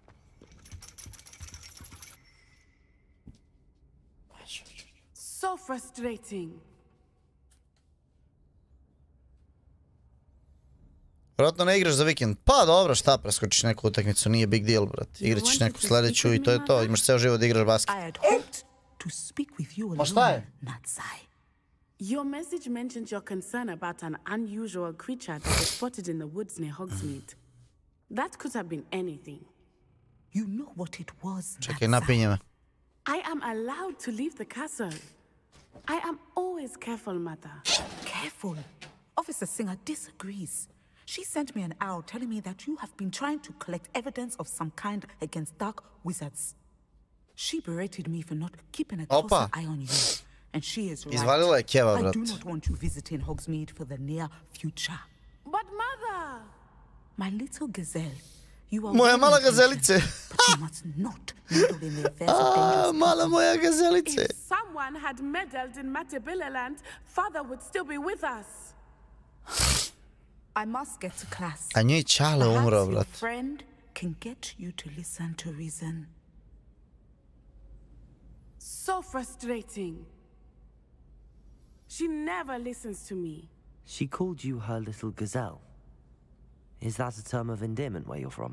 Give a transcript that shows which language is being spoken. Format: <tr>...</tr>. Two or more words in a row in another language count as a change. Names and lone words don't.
<en>So frustrating.</en> <hr>Vjerojatno ne igraš za vikend.</hr> <sr>Pa dobro, šta, preskočiš neku utakmicu, nije</sr> <en>big deal,</en> <sr>brate. Igrat ćeš neku sledeću i to je to. Imaš ceo život da igraš basket. Ma šta je?</sr> <en>Your message mentioned your concern about an unusual creature that was spotted in the woods near Hogsmeade. That could have been anything. You know what it was,</en> <sr>Čekaj, napinje me.</sr> <en>I am allowed to leave the castle. I am always careful, Mother. Careful? Officer Singer disagrees. She sent me an owl telling me that you have been trying to collect evidence of some kind against dark wizards. She berated me for not keeping a closer eye on you. And she is right.</en> <sr>Izvalila je keva, brat.</sr> <en>I do not want you visiting Hogsmeade for the near future. But Mother! My little gazelle, you are...</en> <sr>Moja mala gazelice.</sr> <en>But you must not meddle in the affairs of dangerous</en> <sr>mala moja gazelice.</sr> <en>If someone had meddled in Matabeleland, Father would still be with us. I must get to class.</en> <sr>A njoj Čale umro,</sr> <en>Perhaps your</en> <sr>brat.</sr> <en>friend can get you to listen to reason. So frustrating. She never listens to me. She called you her little gazelle. Is that a term of endearment where you're from?</en>